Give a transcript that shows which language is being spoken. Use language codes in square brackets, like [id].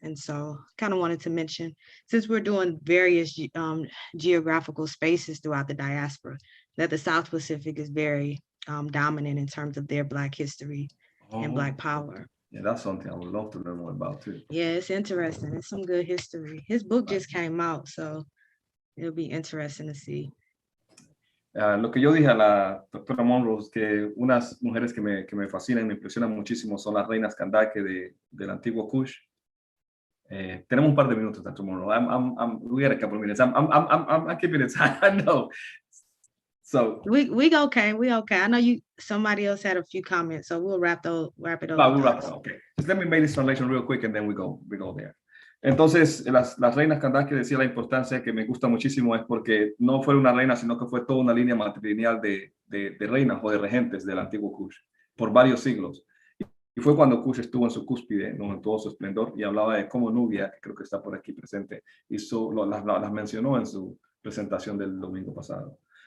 [en] And so kind of wanted to mention, since we're doing various geographical spaces throughout the diaspora, that the South Pacific is very dominant in terms of their Black history and Black power. Yeah, that's something I would love to learn more about too. Yeah, it's interesting. It's some good history. His book just came out, so it'll be interesting to see. [es] Lo que yo dije a la doctora Monroe es que unas mujeres que me fascinan, me impresionan muchísimo, son las reinas Kandake del antiguo Kush. Tenemos un par de minutos, Dr. Monroe. [en] We got a couple of minutes. I'm keeping it time. I know. So we okay. I know somebody else had a few comments, so we'll wrap it up. We'll wrap it up. Okay. Just let me make this translation real quick, and then we go there. [es] Entonces, las reinas Kandake, decía, la importancia que me gusta muchísimo es porque no fue una reina, sino que fue toda una línea matrilineal de reinas o de regentes del antiguo Kush por varios siglos. Y fue cuando Kush estuvo en su cúspide, ¿no? En todo su esplendor, y hablaba de cómo Nubia, que creo que está por aquí presente, las mencionó en su presentación del domingo pasado.